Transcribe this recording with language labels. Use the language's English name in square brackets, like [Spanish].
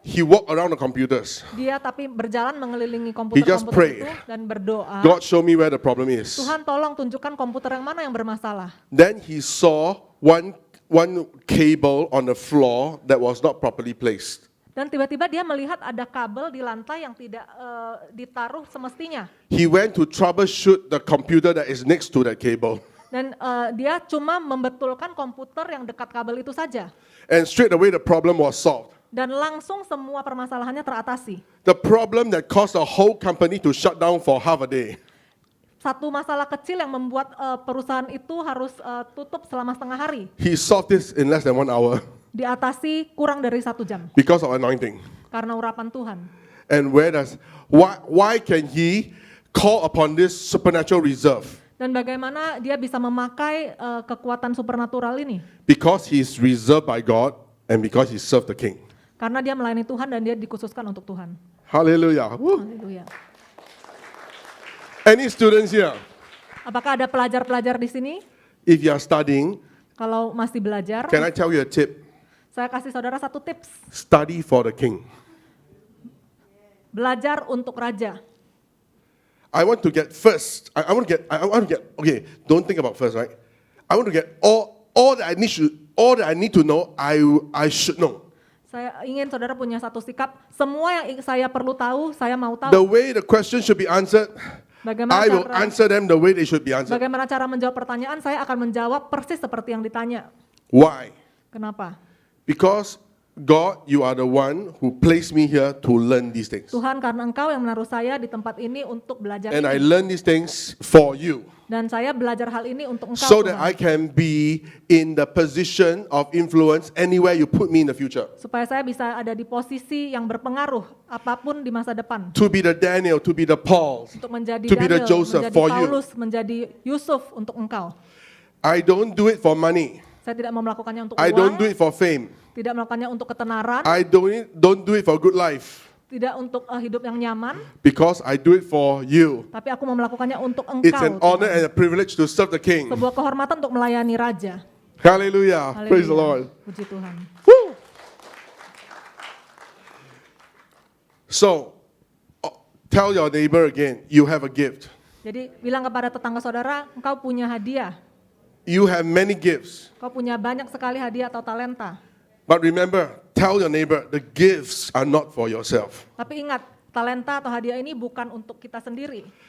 [English] he walked around the computers. [Indonesian] dia tapi berjalan mengelilingi [English] He just [Indonesian] komputer-komputer [English] prayed. [Indonesian] itu dan berdoa. [English] God, show me where the problem is. [Indonesian] Tuhan tolong tunjukkan komputer yang mana yang bermasalah. [English] Then he saw one cable on the floor that was not properly placed. [Indonesian] Dan tiba-tiba dia melihat ada kabel di lantai yang tidak ditaruh semestinya. [English] He went to troubleshoot the computer that is next to that cable. [Indonesian] Dan dia cuma membetulkan komputer yang dekat kabel itu saja. [English] And straight away the problem was solved. [Indonesian] Dan langsung semua permasalahannya teratasi. [English] The problem that caused the whole company to shut down for half a day. [Indonesian] Satu masalah kecil yang membuat perusahaan itu harus tutup selama setengah hari. [English] He solved this in less than 1 hour [Indonesian] Diatasi kurang dari 1 jam. [English] because of anointing. [Indonesian] Karena urapan Tuhan. [English] And why can he call upon this supernatural reserve? [Indonesian] Dan bagaimana dia bisa memakai kekuatan supernatural ini? [English] Because he's reserved by God and because he served the king. [Indonesian] Karena dia melayani Tuhan dan dia dikhususkan untuk Tuhan. [English] Hallelujah. Woo. [Indonesian] Haleluya. [English] Any students here? [Indonesian] Apakah ada pelajar-pelajar di sini? [English] If you are studying, [Indonesian] Kalau masih belajar, [English] can I tell you a tip? [Indonesian] saya kasih saudara satu tips. [English] Study for the king. [Indonesian] Belajar untuk raja. [English] I want to get first. I want to get. Okay, don't think about first, right? I want to get all that I need to know. I should know. [Indonesian] Saya ingin saudara punya satu sikap. Semua yang saya perlu tahu, saya mau tahu. [English] The way the question should be answered, I will answer them the way they should be answered. [Indonesian] Bagaimana cara menjawab pertanyaan, saya akan menjawab persis seperti yang ditanya. [English] Why? [Indonesian] Kenapa? [English] Because God, you are the one who placed me here to learn these things. [Indonesian] Tuhan, karena Engkau yang menaruh saya di tempat ini untuk belajar [English] And I [Indonesian] ini. [English] learn these things for you. [Indonesian] Dan saya belajar hal ini untuk Engkau, [English] so that [Indonesian] Tuhan. [English] I can be in the position of influence anywhere you put me in the future. [Indonesian] Supaya saya bisa ada di posisi yang berpengaruh apapun di masa depan. [English] To be the Daniel, to be the Paul. [Indonesian] Untuk menjadi [English] To be the [Indonesian] Daniel, [English] Joseph [Indonesian] menjadi [English] for you. [Indonesian] Paulus, menjadi Yusuf untuk Engkau. [English] I don't do it for money. [Indonesian] Saya tidak mau melakukannya untuk [English] I don't do [Indonesian] uang, [English] it for fame. [Indonesian] tidak melakukannya untuk ketenaran, [English] I don't do it for good life. [Indonesian] tidak untuk hidup yang nyaman, [English] Because I do it for you. [Indonesian] tapi aku mau melakukannya untuk [English] It's [Indonesian] Engkau. [English] an honor [Indonesian] Tuhan. [English] and a privilege to serve the King. [Indonesian] Sebuah kehormatan untuk melayani Raja. [English] Hallelujah. [Indonesian] Haleluya. [English] Praise the Lord. [Indonesian] Puji Tuhan. Woo! [English] So, tell your neighbor again, you have a gift. [Indonesian] Jadi bilang kepada tetangga saudara, engkau punya hadiah. [English] You have many gifts. [Indonesian] Kau punya banyak sekali hadiah atau talenta. [English] But remember, tell your neighbor, the gifts are not for yourself. [Indonesian] Tapi ingat, talenta atau hadiah ini bukan untuk kita sendiri.